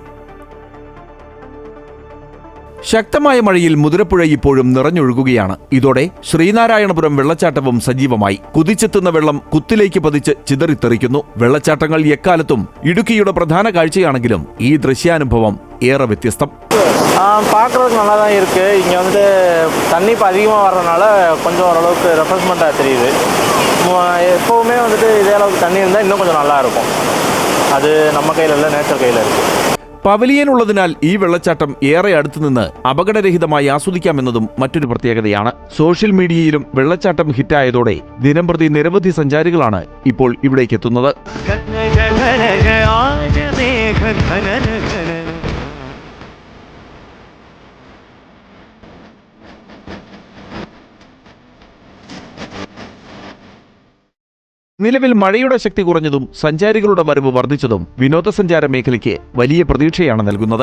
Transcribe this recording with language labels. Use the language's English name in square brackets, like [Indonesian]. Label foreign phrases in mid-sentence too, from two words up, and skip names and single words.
[Malayalam] ശക്തമായ മഴയിൽ മുതിരപ്പുഴ ഇപ്പോഴും നിറഞ്ഞൊഴുകുകയാണ്. ഇതോടെ ശ്രീനാരായണപുരം വെള്ളച്ചാട്ടവും സജീവമായി. കുതിച്ചെത്തുന്ന വെള്ളം കുത്തിലേക്ക് പതിച്ച് ചിതറിത്തെറിക്കുന്നു. വെള്ളച്ചാട്ടങ്ങൾ എക്കാലത്തും ഇടുക്കിയുടെ പ്രധാന കാഴ്ചയാണെങ്കിലും ഈ ദൃശ്യാനുഭവം ഏറെ വ്യത്യസ്തം. [Tamil] பார்க்குறதுக்கு நல்லா தான் இருக்குது. இங்கே வந்து தண்ணி இப்போ அதிகமாக வர்றதுனால கொஞ்சம் ஓரளவுக்கு ரெஃப்ரெஷ்மெண்ட்டாக தெரியுது. எப்போவுமே வந்துட்டு இதே அளவுக்கு தண்ணி இருந்தால் இன்னும் கொஞ்சம் நல்லா இருக்கும். அது நம்ம கையில் இல்லை, நேச்சர் கையில் இருக்குது. [Malayalam] പവലിയൻ ഉള്ളതിനാൽ ഈ വെള്ളച്ചാട്ടം ഏറെ അടുത്തുനിന്ന് അപകടരഹിതമായി ആസ്വദിക്കാമെന്നതും മറ്റൊരു പ്രത്യേകതയാണ്. സോഷ്യൽ മീഡിയയിലും വെള്ളച്ചാട്ടം ഹിറ്റായതോടെ ദിനംപ്രതി നിരവധി സഞ്ചാരികളാണ് ഇപ്പോൾ ഇവിടേക്ക് എത്തുന്നത്. നിലവിൽ മഴയുടെ ശക്തി കുറഞ്ഞതും സഞ്ചാരികളുടെ വരവ് വർദ്ധിച്ചതും വിനോദസഞ്ചാര മേഖലയ്ക്ക് വലിയ പ്രതീക്ഷയാണ് നൽകുന്നത്.